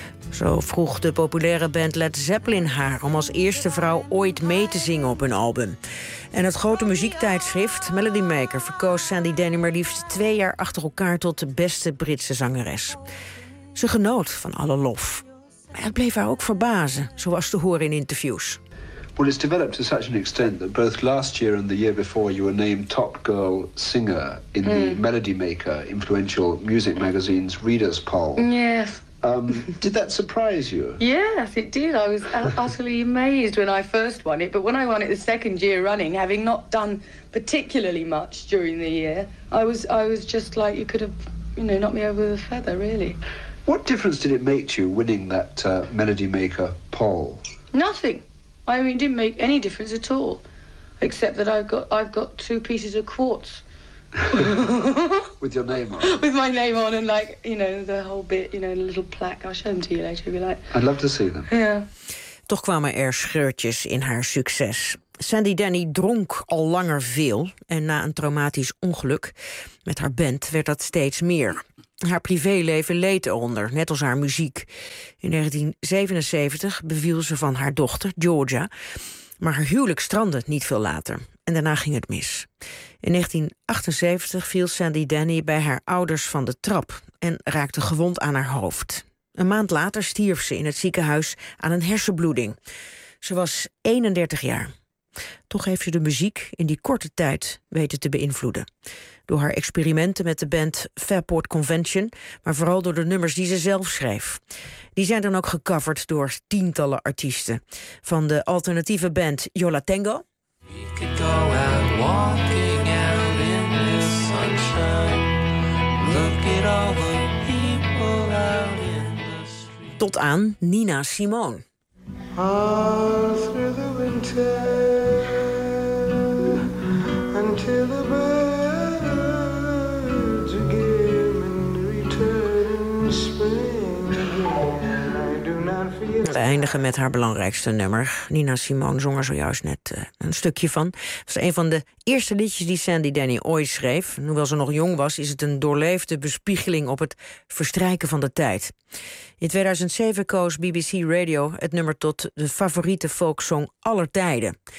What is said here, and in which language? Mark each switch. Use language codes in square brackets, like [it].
[nl] Zo vroeg de populaire band Led Zeppelin haar om als eerste vrouw ooit mee te zingen op hun album. En het grote muziektijdschrift Melody Maker verkoos Sandy Denny maar liefst 2 jaar achter elkaar tot de beste Britse zangeres. Ze genoot van alle lof. Maar het bleef haar ook verbazen, zoals te horen in interviews. [en] Well, it's developed to such an extent that both last year and the year before you were named top girl singer in the Melody Maker influential music magazine's readers poll. Yes. Did that surprise you? Yes, it did. I was utterly amazed when I first won it, but when I won it the second year running, having not done particularly much during the year, I was just like, you could have, you know, knocked me over with a feather, really. What difference did it make to you winning that Melody Maker poll? Nothing. I mean, it didn't make any difference at all, except that I've got 2 pieces of quartz. With your name on. With my name on and, like, you know, the whole bit, you know, a little plaque. I'll show them to you later if you like. I'd love to see them. Yeah. [nl] Toch kwamen er scheurtjes in haar succes. Sandy Denny dronk al langer veel en na een traumatisch ongeluk met haar band werd dat steeds meer. Haar privéleven leed eronder, net als haar muziek. In 1977 beviel ze van haar dochter, Georgia. Maar haar huwelijk strandde niet veel later. En daarna ging het mis. In 1978 viel Sandy Denny bij haar ouders van de trap en raakte gewond aan haar hoofd. Een maand later stierf ze in het ziekenhuis aan een hersenbloeding. Ze was 31 jaar. Toch heeft ze de muziek in die korte tijd weten te beïnvloeden. Door haar experimenten met de band Fairport Convention, maar vooral door de nummers die ze zelf schreef. Die zijn dan ook gecoverd door tientallen artiesten. Van de alternatieve band Yo La Tengo. [en] We could go out walking out in the sunshine. Look at all the people out in the street. [nl] Tot aan Nina Simone. [en] All through the winter. Until the birds again and return spring again. I do not feel. [nl] We eindigen met haar belangrijkste nummer. Nina Simone zong er zojuist net een stukje van. Het is een van de eerste liedjes die Sandy Denny ooit schreef. En hoewel ze nog jong was, is het een doorleefde bespiegeling op het verstrijken van de tijd. In 2007 koos BBC Radio het nummer tot de favoriete folksong aller tijden.